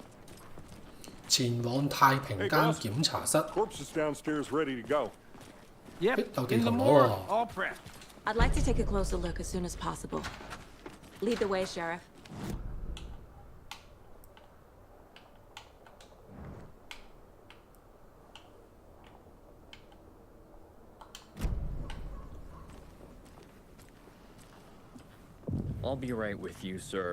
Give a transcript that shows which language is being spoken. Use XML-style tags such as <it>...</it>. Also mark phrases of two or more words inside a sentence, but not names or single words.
<yue>前往太平間檢查室。</yue> <en>Corpse is downstairs ready to go. Yep,</en> <yue>有地</yue> <en>in the</en> <yue>圖</yue> <en>morgue,</en> <yue>喎。</yue> <en>all prepped. I'd like to take a closer look as soon as possible. Lead the way, Sheriff. I'll be right with you, sir.</en>